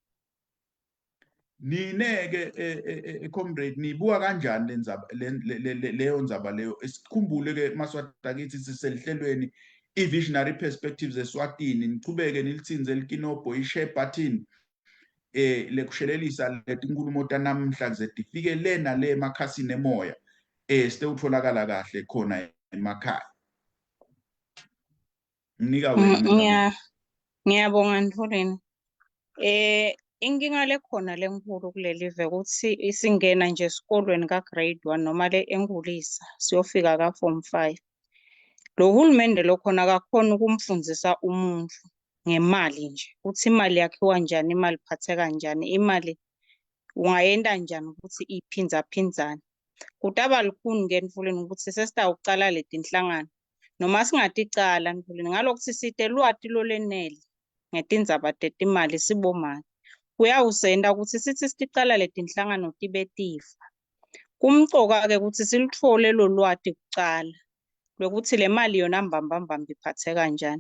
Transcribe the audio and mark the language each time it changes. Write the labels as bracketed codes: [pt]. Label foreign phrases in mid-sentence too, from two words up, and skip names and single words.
[ss] nine-ke comrade nibuka kanjani leyo ndzaba leyo sikhumbule-ke Maswati akithi siselihlelweni i-visionary perspectives eSwatini nichubeke nilitsinze likinobho i- [en] share button [ss] lekushelelisa letinkulumo tanamhla kuze tifike le nale emakhasini emoya sitewutholakala kahle khona emakhaya nginika wena Ngiyabonga Ntuleni. Inkinga lekhona lenkulu kuleli ve ukuthi isingena nje esikolweni ka-grade 1 noma le enkulisa siyofika ka-form 5. Lo hulumende lokhona akakhona ukumfundzisa umuntu ngemali nje ukuthi imali yakhiwa njani, imali iphatheka kanjani, imali ungayenda njani ukuthi iphinzaphinzane. Kutaba lukhuni-ke Ntuleni ukuthi sesitawucala leti nhlangano noma singaticala Ntuleni ngalokuthi site lwati lolenele ngetindzaba tetimali sibomake kuyawusenda ukuthi sithi siticala leti nhlangano tibe tifa. Kumcoka-ke ukuthi silithole lo lwati kucala lwekuthi le mali yona mbambambamba iphatheka kanjani.